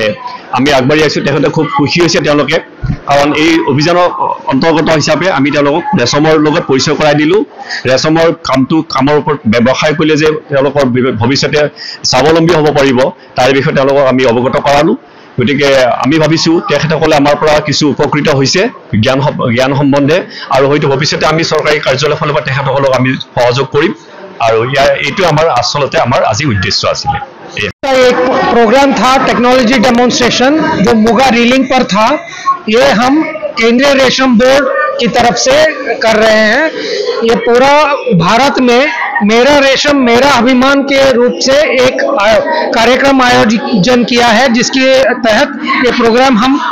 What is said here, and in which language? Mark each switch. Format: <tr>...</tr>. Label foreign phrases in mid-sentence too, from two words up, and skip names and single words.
<as>আমি আগবাঢ়ি আহিছো তেখেতে খুব খুশি হৈছে তেওঁলোকে কাৰণ এই অভিযানৰ অন্তৰ্গত হিচাপে আমি তেওঁলোকক ৰেশমৰ লগত পৰিচয় কৰাই দিলো ৰেশমৰ কামৰ ওপৰত ব্যৱসায় কৰিলে যে তেওঁলোকৰ ভৱিষ্যতে স্বাৱলম্বী হ'ব পাৰিব তাৰ বিষয়ে তেওঁলোকক আমি অৱগত কৰালো গতিকে আমি ভাবিছো তেখেতসকলে আমাৰ পৰা কিছু উপকৃত হৈছে জ্ঞান সম্বন্ধে আৰু হয়তো ভৱিষ্যতে আমি চৰকাৰী কাৰ্যালয়ৰ ফালৰ পৰা তেখেতসকলক আমি সহযোগ কৰিম আৰু এইটো আমাৰ আসলতে আমাৰ আজি উদ্দেশ্য আছিল</as> <hi>एक प्रोग्राम था टेक्नोलॉजी डेमोन्स्ट्रेशन जो मुगा रीलिंग पर था ये हम केंद्रीय रेशम बोर्ड की तरफ से कर रहे हैं ये पूरा भारत में मेरा रेशम मेरा अभिमान के रूप से एक कार्यक्रम आयोजन किया है जिसके तहत ये प्रोग्राम हम</hi>